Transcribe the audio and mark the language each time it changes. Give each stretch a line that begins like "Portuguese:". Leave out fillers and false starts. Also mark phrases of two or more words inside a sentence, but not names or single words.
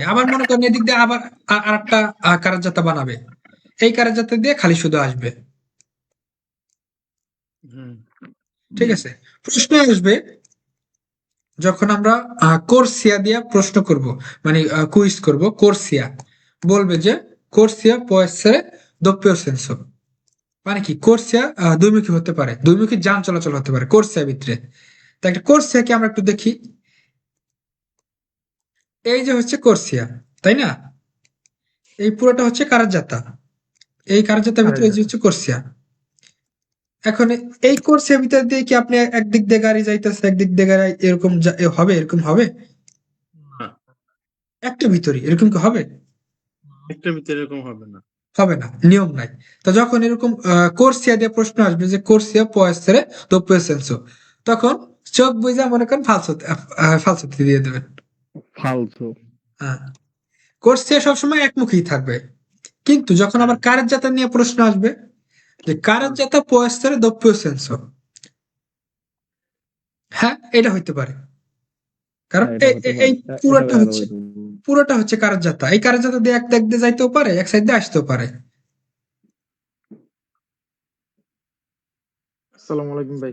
Bangla: আবার মনে করেন এদিক দিয়ে আবার আর একটা কারের যাত্রা বানাবে, এই কারের যাত্রা দিয়ে খালি শুধু আসবে, হুম ঠিক আছে, প্রশ্ন আসবে যখন আমরা কোর্সিয়া দিয়ে প্রশ্ন করব, মানে কুইজ করব কোর্সিয়া, বলবে যে কোর্সিয়া
Italian: può essere doppio senso,
Bangla: মানে কি কোর্সিয়া দুইমুখী হতে পারে, দুইমুখী যান চলাচল হতে পারে কোর্সিয়া ভিতরে। তা একটা কোর্সিয়াকে আমরা একটু দেখি। এই যে হচ্ছে কোর্সিয়া, তাই না? এই পুরোটা হচ্ছে কারাজাতা, এই কারাজাতার ভিতরে এই যে হচ্ছে কোর্সিয়া। এখন এই কোর্সিয়ার ভিতর দিয়ে কি আপনি একদিক দিয়ে গাড়ি যাইতেছে একদিক দিয়ে গাড়ি এরকম হবে, এরকম হবে? না, একটা ভিতরে এরকম কি হবে? একটা ভিতরে এরকম হবে না। হবে না, নিয়ম নাই। তো যখন এরকম কোর্সিয়া দিয়ে প্রশ্ন আসবে যে কোর্সিয়া
Italian: può essere doppio senso,
Bangla: তখন চোখ বুঝা মনে করেন ফালসুতি দিয়ে দেবেন। ফালতু। হ্যাঁ, কোর্সিয়া সবসময় একমুখী থাকবে, কিন্তু যখন আবার কারের জাতা নিয়ে প্রশ্ন আসবে যে কারের জাতা
Italian: può essere doppio senso,
Bangla: হ্যাঁ এটা হইতে পারে, কারণ হ্যাঁ, এটা হতে এই পারে। পুরোটা হচ্ছে কারের জাতা, এই কারের জাতা দিয়ে এক দিক দিয়ে যাইতেও পারে, এক সাইড দিয়ে আসতেও পারে।
Arabic: السلام عليكم ভাই।